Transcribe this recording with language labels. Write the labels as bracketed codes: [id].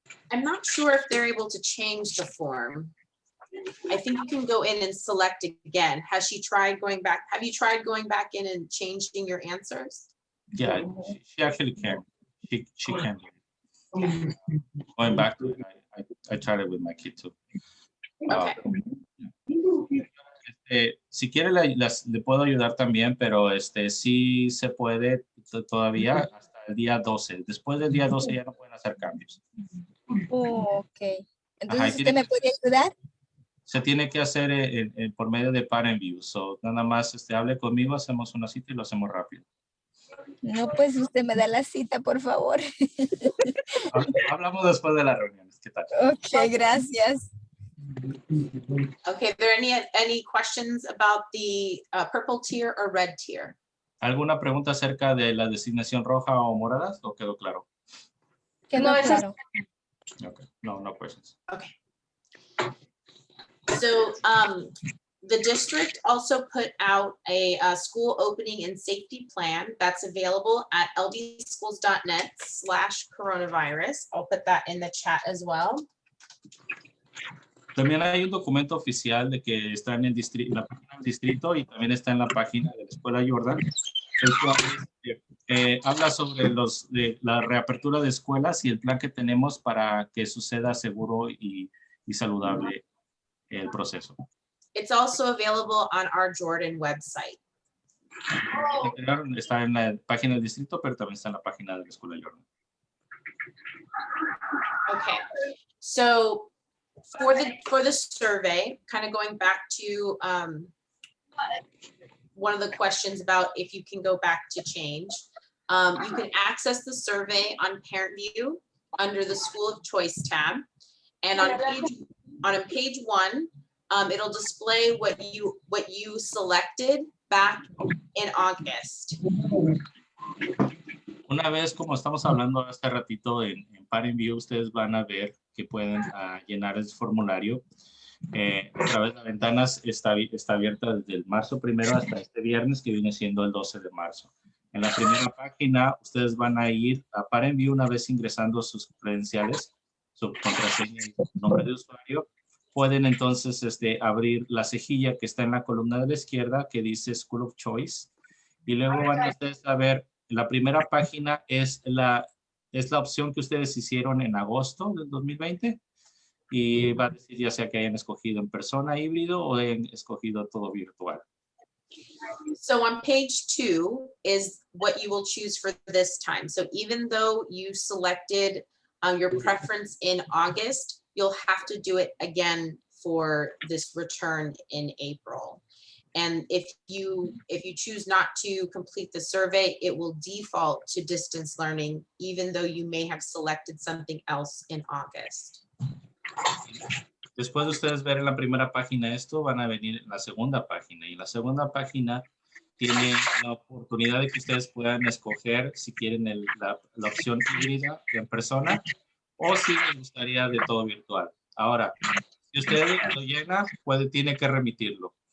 [en] I'm not sure if they're able to change the form. I think you can go in and select again. Has she tried going back? Have you tried going back in and changing your answers? Yeah, she actually can. She can. Going back to it, I tried it with my kid too. Okay. [es] Si quiere le puedo ayudar también, pero sí se puede todavía hasta el día 12. Después del día 12 ya no pueden hacer cambios. Oh, ok. Entonces, Ajá, ¿usted me puede ayudar? Se tiene que hacer por medio de parent view. So, nada más hable conmigo, hacemos una cita y lo hacemos rápido. No, pues usted me da la cita, por favor. Hablamos después de la reunión. ¿Qué tal? Ok, gracias. [en] Okay, are there any questions about the purple tier or red tier? [es] ¿Alguna pregunta acerca de la designación roja o morada? ¿O quedó claro? Quedó claro. [en] Okay. No questions. Okay. So the district also put out a school opening and safety plan that's available at lbschools.net/coronavirus. I'll put that in the chat as well. [es] También hay un documento oficial de que está en, en la página del distrito y también está en la página de la Escuela Jordan, el cual habla sobre la reapertura de escuelas y el plan que tenemos para que suceda seguro y saludable el proceso. [en] It's also available on our Jordan website. [es] Está en la página del distrito, pero también está en la página de la Escuela Jordan. [en] Okay, so for the survey, kind of going back to one of the questions about if you can go back to change, you can access the survey on Parent View under the School of Choice tab, and on page 1, it'll display what you selected back in August. [es] Una vez, como estamos hablando hace ratito en Parent View, ustedes van a ver que pueden llenar el formulario. A través de las ventanas está abierta desde el marzo 1 hasta este viernes, que viene siendo el 12 de marzo. En la primera página, ustedes van a ir a Parent View una vez ingresando sus credenciales, su contraseña y su nombre de usuario. Pueden entonces abrir la cejilla que está en la columna de la izquierda que dice School of Choice. Y luego van a ustedes a ver, la primera página es la opción que ustedes hicieron en agosto del 2020. Y va a decir ya sea que hayan escogido en persona, híbrido o hayan escogido todo virtual. [en] So on page 2 is what you will choose for this time. So even though you selected your preference in August, you'll have to do it again for this return in April. And if you choose not to complete the survey, it will default to distance learning, even though you may have selected something else in August. [es] Después de ustedes ver en la primera página esto, van a venir en la segunda página. Y la segunda página tiene la oportunidad de que ustedes puedan escoger si quieren la opción híbrida en persona o si les gustaría de todo virtual. Ahora, si usted lo llena, tiene que remitirlo.